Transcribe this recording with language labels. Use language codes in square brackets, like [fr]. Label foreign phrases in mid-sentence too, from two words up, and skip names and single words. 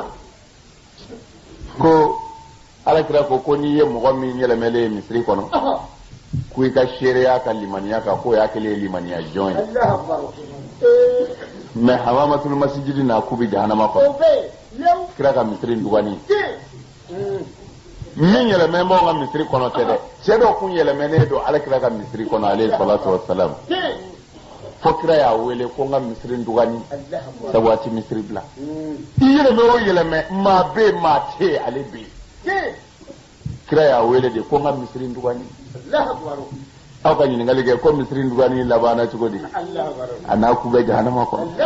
[bm] ko alakira ko n'i ye mɔgɔ min yɛlɛmɛlen ye misiri kɔnɔ ko i ka seereya ka limaniya kan k'o y'a kɛlen ye limaniya jɔn ye mais [ar] حمامة المسجد [bm] n'a k'u bɛ jahanama kɔnɔ kira ka misiri dugani min yɛlɛmɛnbaw ka misiri kɔnɔ tɛ dɛ cɛ dɔ kun yɛlɛmɛnen don alakira ka misiri kɔnɔ [ar] عليه الصلاة والسلام [bm] fo kira y'a wele ko n ka misiri dugani sabu a ti misiri bila i yɛlɛmɛ o yɛlɛmɛ maa bɛ yen maa tɛ yen ale bɛ yen kira y'a wele de ko n ka misiri dugani aw ka ɲininkali kɛ ko misiri dugani labanna cogo di a n'a ku bɛ jahanama kɔnɔ